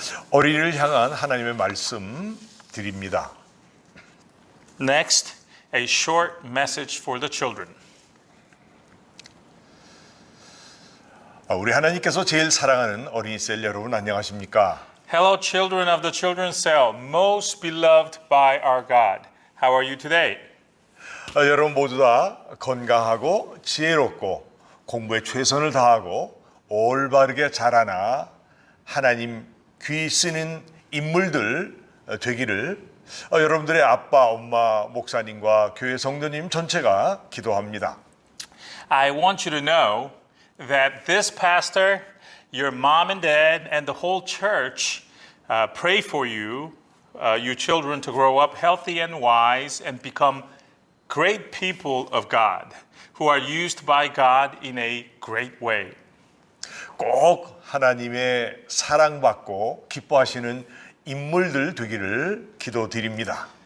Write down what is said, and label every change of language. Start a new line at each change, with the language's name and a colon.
Korean: 어린이를 향한 하나님의 말씀 드립니다.
English: Next, a short message for the children.
Korean: 우리 하나님께서 제일 사랑하는 어린이 셀 여러분 안녕하십니까?
English: Hello, children of the children's cell, most beloved by our God. How are you today?
Korean: 여러분 모두 다 건강하고 지혜롭고 공부에 최선을 다하고 올바르게 자라나 하나님 귀 쓰는 인물들 되기를 여러분들의 아빠, 엄마, 목사님과 교회 성도님 전체가 기도합니다.
English: I want you to know that this pastor, your mom and dad, and the whole church pray for you, you children, to grow up healthy and wise and become great people of God, who are used by God in a great way.
Korean: 꼭 하나님의 사랑받고 기뻐하시는 인물들 되기를 기도드립니다.